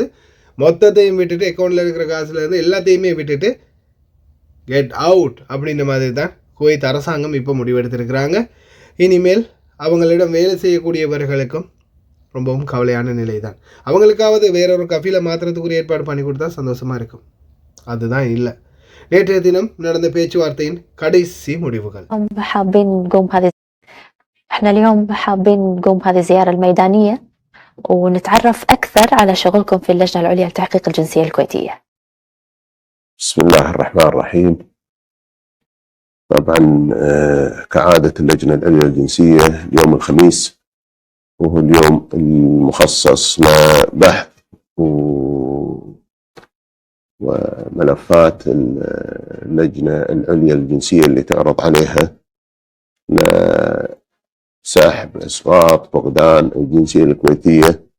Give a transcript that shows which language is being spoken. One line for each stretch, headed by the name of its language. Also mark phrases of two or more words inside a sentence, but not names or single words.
Tamil: மொத்தத்தையும் விட்டுட்டு, அக்கௌண்ட்டில் இருக்கிற காசுலேருந்து எல்லாத்தையுமே விட்டுட்டு
English: get out
Tamil: அப்படின்ற மாதிரி தான் குவைத் அரசாங்கம் இப்போ முடிவெடுத்திருக்கிறாங்க. இனிமேல் அவங்களிடம் வேலை செய்யக்கூடியவர்களுக்கும் ரொம்பவும் கவலையான நிலை தான். அவங்களுக்காவது வேறொரு கஃபீலை மாத்திரத்துக்குரிய ஏற்பாடு பண்ணி கொடுத்தா சந்தோஷமாக இருக்கும். அதுதான் இல்லை. நேற்றைய தினம் நடந்த பேச்சுவார்த்தையின் கடைசி முடிவுகள்.
Arabic: احنا اليوم حابين نقوم بهذه الزيارة الميدانية ونتعرف أكثر على شغلكم في اللجنة العليا لتحقيق الجنسية الكويتية. بسم الله الرحمن الرحيم. طبعا كعادة اللجنة العليا للجنسية يوم الخميس وهو اليوم المخصص لبحث وملفات اللجنة العليا للجنسية اللي تعرض عليها لسحب إسقاط فقدان الجنسية الكويتية.